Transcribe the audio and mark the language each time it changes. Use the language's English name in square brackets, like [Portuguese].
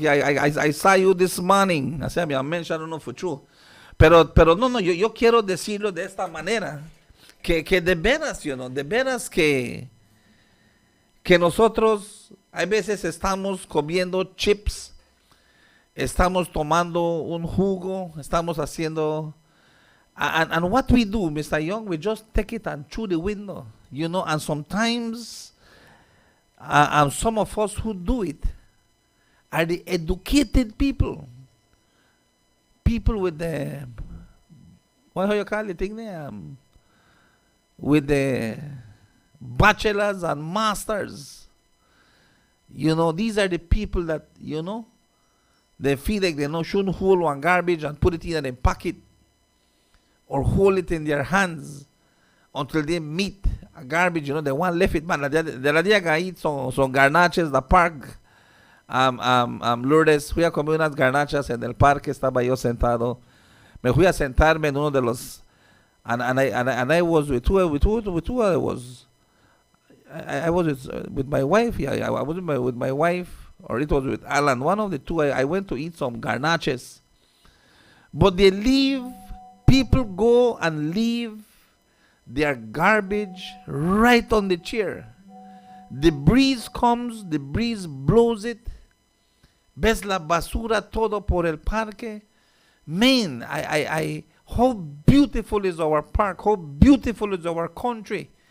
[English] Yeah, I saw you this morning. I mentioned, I don't know for true. [Spanish] Pero no, yo quiero decirlo de esta manera, que de veras que nosotros a veces estamos comiendo chips, estamos tomando un jugo, estamos haciendo, [English] and what we do, Mr. Young, we just take it and through the window, and sometimes, some of us who do it are the educated people with the, what do you call it thing there? With the bachelors and masters. These are the people that, they feel like they shouldn't hold one garbage and put it in a pocket or hold it in their hands until they meet a garbage. They want left it, man. The other day I eat some garnaches, the park. [Spanish] Lourdes, fui a comer unas garnachas en el parque, estaba yo sentado. Me fui a sentarme en uno de los, [English] and I was with who I was. I was with my wife. Yeah, I was with my wife, or it was with Alan. One of the two. I went to eat some garnaches, but people go and leave their garbage right on the chair. The breeze comes, the breeze blows it. [Spanish] Ves la basura todo por el parque. [English] Man, how beautiful is our park? How beautiful is our country?